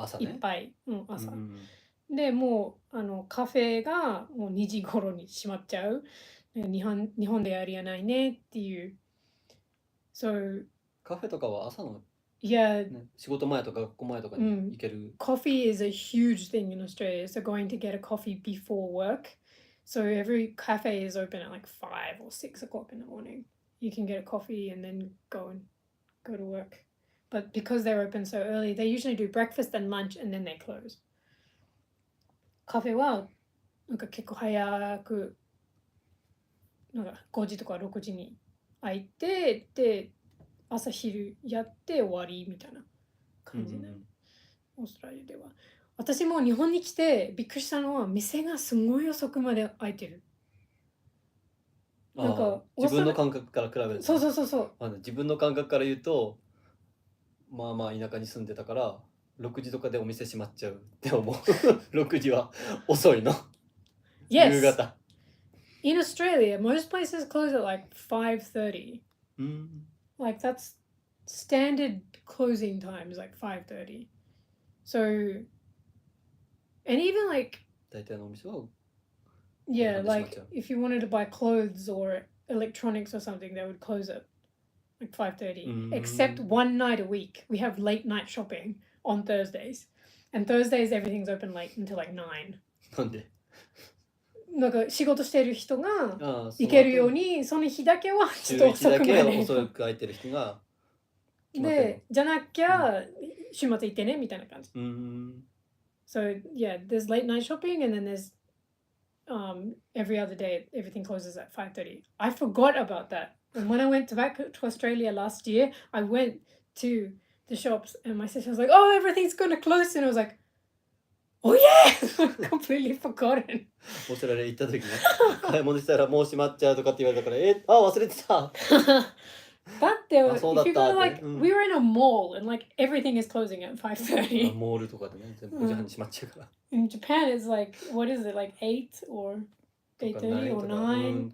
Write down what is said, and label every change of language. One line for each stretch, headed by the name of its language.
Japanese: あ、朝ね。いっぱい。朝。うん。で、もうカフェがもう2時頃に閉まっちゃう。日本でありやないねっていう。
English: So,
Japanese: カフェとかは朝の、
English: yeah,
Japanese: ね、仕事前とか学校前とかに行ける。
English: coffee is a huge thing in Australia. So going to get a coffee before work. So every cafe is open at like 5 or 6 o'clock in the morning. You can get a coffee and then go to work. But because they're open so early, they usually do breakfast and lunch and then they close.
Japanese: カフェはなんか結構早くなんか5時とか6時に開いて、で朝昼やって終わりみたいな感じね、オーストラリアでは。私も日本に来てびっくりしたのは店がすごい遅くまで開いてる。なんか自分の感覚から比べると、そう。自分の感覚から言うと、まあ田舎に住んでたから6時とかでお店閉まっちゃうって思う。 6時は遅いの。夕方。
English: In Australia, most places close at like 5:30. Like that's standard closing times, like 5:30. So, and even like
Japanese: 大体のお店は
English: yeah, like if you wanted to buy clothes or electronics or something, they would close at like 5:30. Except one night a week, we have late night shopping on Thursdays, and Thursdays everything's open late until like 9.
Japanese: なんで？なんか仕事してる人が行けるように、その日だけはちょっと遅くまで。遅く空いてる日が。で、じゃなきゃ週末行ってねみたいな感じ。
English: So yeah, there's late night shopping and then there's every other day everything closes at 5:30. I forgot about that. And when I went back to Australia last year, I went to the shops and my sister was like, "Oh, everything's gonna close," and I was like, "Oh yeah!" Completely forgotten.
Japanese: オーストラリア行った時ね、買い物したらもう閉まっちゃうとかって言われたから、忘れてた。だって、
English: if you go like, we were in a mall and like everything is closing at 5:30.
Japanese: モールとかでね、全部5時半に閉まっちゃうから。
English: In Japan, it's like, what is it, like 8 or 8:30 or 9?